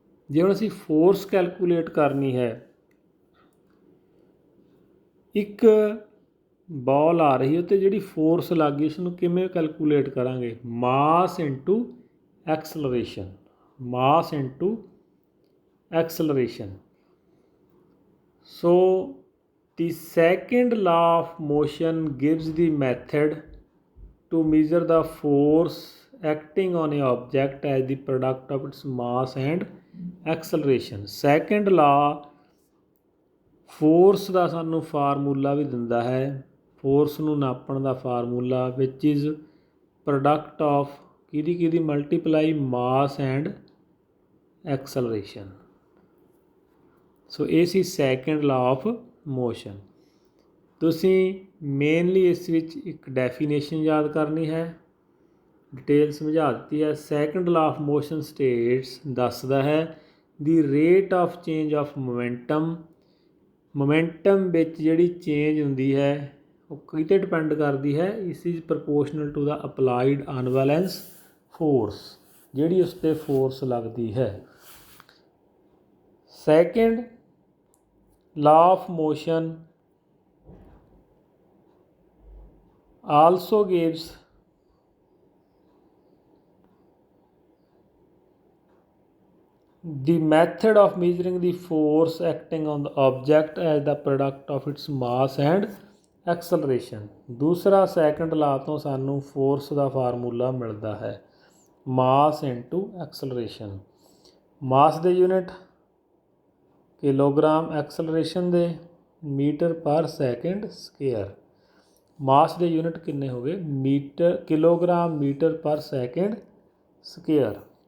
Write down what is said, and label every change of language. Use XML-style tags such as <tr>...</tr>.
<pa>ਜੇ ਹੁਣ ਅਸੀਂ ਫੋਰਸ ਕੈਲਕੂਲੇਟ ਕਰਨੀ ਹੈ, ਇੱਕ ਬॉल ਆ ਰਹੀ ਉੱਤੇ ਜਿਹੜੀ ਫੋਰਸ ਲੱਗ ਗਈ ਉਸਨੂੰ ਕਿਵੇਂ ਕੈਲਕੂਲੇਟ ਕਰਾਂਗੇ?</pa> <en>Mass into acceleration, mass into acceleration. So the second law of motion gives the method to measure the force acting on a object as the product of its mass and acceleration.</en> <pa>Second law force ਦਾ ਸਾਨੂੰ formula ਵੀ ਦਿੰਦਾ ਹੈ, force ਨੂੰ ਨਾਪਣ ਦਾ formula,</pa> <en>which is product of</en> <pa>ਕਿਹਦੀ multiply</pa> <en>mass and acceleration.</en> <pa>ਸੋ ਇਹ ਸੀ second law of motion. ਤੁਸੀਂ mainly ਇਸ ਵਿੱਚ ਇੱਕ ਡੈਫੀਨੇਸ਼ਨ ਯਾਦ ਕਰਨੀ ਹੈ, ਡਿਟੇਲ ਸਮਝਾ ਦਿੱਤੀ ਹੈ।</pa> <en>second law of motion states</en> <pa>ਦੱਸਦਾ ਹੈ</pa> <en>The rate of change of momentum.</en> <pa>Momentum ਵਿੱਚ ਜਿਹੜੀ ਚੇਂਜ ਹੁੰਦੀ ਹੈ ਉਹ ਕਿਤੇ ਡਿਪੈਂਡ ਕਰਦੀ ਹੈ?</pa> <en>ਇਸ is proportional to the applied unbalance force,</en> <pa>ਜਿਹੜੀ ਉਸ 'ਤੇ ਫੋਰਸ ਲੱਗਦੀ ਹੈ।</pa> <en>Second law of motion also gives the method of measuring the force acting on the object as the product of its mass and acceleration.</en> <pa>ਦੂਸਰਾ second ਲਾ ਤੋਂ ਸਾਨੂੰ force ਦਾ formula ਮਿਲਦਾ ਹੈ, ਮਾਸ ਇਨਟੂ ਐਕਸਲਰੇਸ਼ਨ। ਮਾਸ ਦੇ ਯੂਨਿਟ ਕਿਲੋਗ੍ਰਾਮ, ਐਕਸਲਰੇਸ਼ਨ ਦੇ metre ਪਰ second square. ਮਾਸ ਦੇ ਯੂਨਿਟ ਕਿੰਨੇ ਹੋ ਗਏ? ਮੀਟਰ, ਕਿਲੋਗ੍ਰਾਮ ਮੀਟਰ ਪਰ ਸੈਕਿੰਡ ਸਕੇਅਰ।</pa>